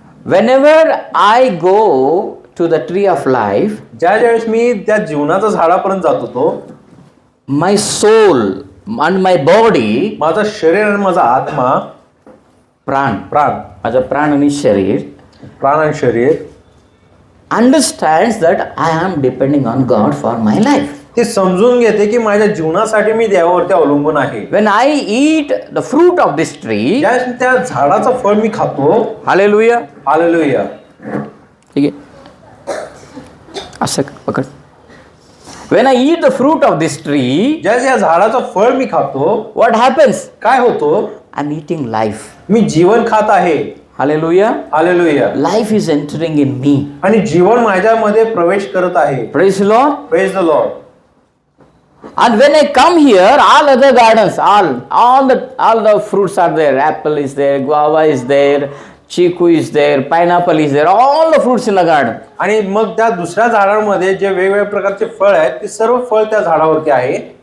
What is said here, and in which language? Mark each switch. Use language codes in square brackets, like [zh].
[en] Whenever I go to the tree of life, [mr] ज्यावेळेस मी त्या जीवनाच्या झाडापर्यंत जात होतो, [en] my soul and my body, [mr] माझा शरीर आणि माझा आत्मा, प्राण माझा प्राण आणि शरीर, प्राण आणि शरीर [en] understands that I am depending on God for my life. [mr] ते समजून घेते की माझ्या जीवनासाठी मी देवावरती अवलंबून आहे. [en] When I eat the fruit of this tree, [mr] ज्यावेळेस त्या झाडाचं फळ मी खातो. हालेलुया. हालेलुया. ठीक आहे. असं पकड. [en] When I eat the fruit of this tree, [mr] ज्यावेळेस या झाडाचं फळ मी खातो, [en] what happens? [mr] काय होतो? [en] I'm eating life. [mr] मी जीवन खात आहे. Hallelujah. Hallelujah. [en] Life is entering in me. [mr] आणि जीवन माझ्यामध्ये प्रवेश करत आहे. [en] Praise the Lord. Praise the Lord. And when I come here, all other gardens, all the fruits are there. Apple is there, guava is there, chiku is there, pineapple is there. All the fruits in the garden. [mr] आणि मग त्या दुसऱ्या झाडांमध्ये जे वेगवेगळ्या प्रकारचे फळ आहेत ते सर्व फळ त्या झाडावरती आहे.